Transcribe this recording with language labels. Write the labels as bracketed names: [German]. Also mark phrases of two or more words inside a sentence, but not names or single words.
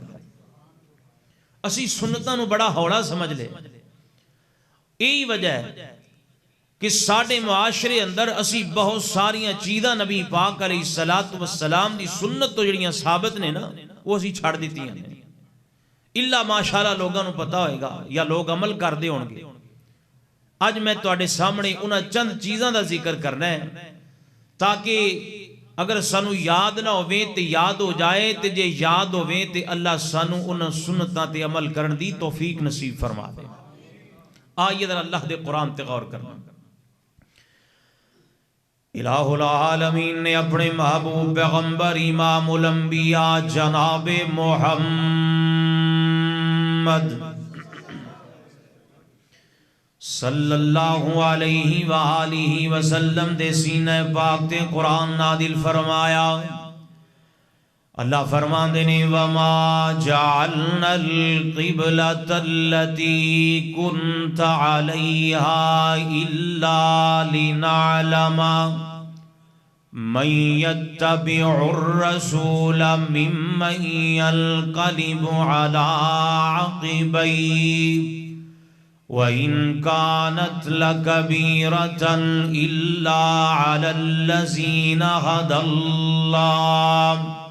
[Punjabi] اسی سنتاں نو بڑا ہوڑا سمجھ لے، یہی وجہ ہے کہ ساڑھے معاشرے اندر اسی بہت ساریاں چیزاں نبی پاک [Arabic] علیہ السلام [Punjabi] دی سنت تو جڑیاں ثابت نے نا وہ اسی چھاڑ دیتی ہیں، اللہ ماشاءاللہ لوگاں نو پتا ہوئے گا یا لوگ عمل کر دے ہوں گے۔ آج میں تواڈے سامنے انہاں چند چیزاں دا ذکر کرنا ہے تاکہ اگر سانو یاد نہ ہوئے تے یاد ہو جائے تے جے یاد ہوئے تے اللہ سانو انہاں سنتاں تے عمل کرن دی توفیق نصیب فرما دے. آئیے ذرا اللہ دے قرآن تے غور کرنا. الہ العالمین نے اپنے محبوب پیغمبر امام الانبیاء جناب محمد [Arabic] صلی اللہ علیہ وآلہ وسلم [Punjabi] دے سینہ پاک تے قرآن نادل فرمایا. اللہ فرماندے نے [Arabic] وَمَا جَعَلْنَا الْقِبْلَةَ الَّتِي كُنْتَ عَلَيْهَا إِلَّا لِنَعْلَمَ مَنْ يَتَّبِعُ الرَّسُولَ مِمَّنْ يَنْقَلِبُ عَلَىٰ عَقِبَيْهِ وَإِنْ كَانَتْ لَكَبِيرَةً إِلَّا عَلَى الَّذِينَ هَدَى اللَّهُ